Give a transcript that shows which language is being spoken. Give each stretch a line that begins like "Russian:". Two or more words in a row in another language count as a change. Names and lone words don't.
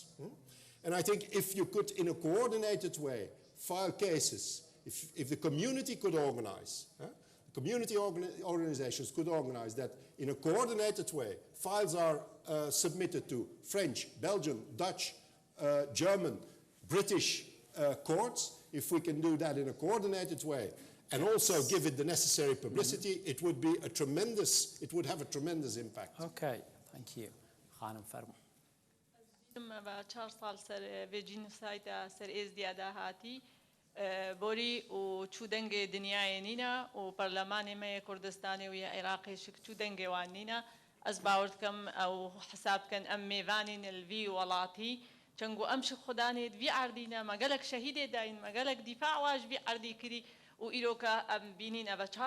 English: And I think if you could, in a coordinated way, file cases, if the community could organize, community organizations could organize that in a coordinated way, files are submitted to French, Belgian, Dutch, German, British courts. If we can do that in a coordinated way and also give it the necessary publicity, it would be a tremendous, it would have a tremendous impact. Okay, thank you.
Kurdish: خانم فرمو. با 4 سال سر به جینۆسایدا سر ئێزدیادا هاتی بۆری و چوو دەنگێ دنیای نینە و پەرلەمانی مەیە کوردستانی و یا عێراقیشک چوو دەنگێوان نینە ئەس باور دکەم ئەو حساب بکەن ئەم میێوانی نلوی وڵاتی چەنگو ئەمش خودانێت وی عردینە مەگەلک شەهیدێ داین مەگەلک دیفاع واش وی عردی کردی و ئیرۆکە ئەم بینینە بە 4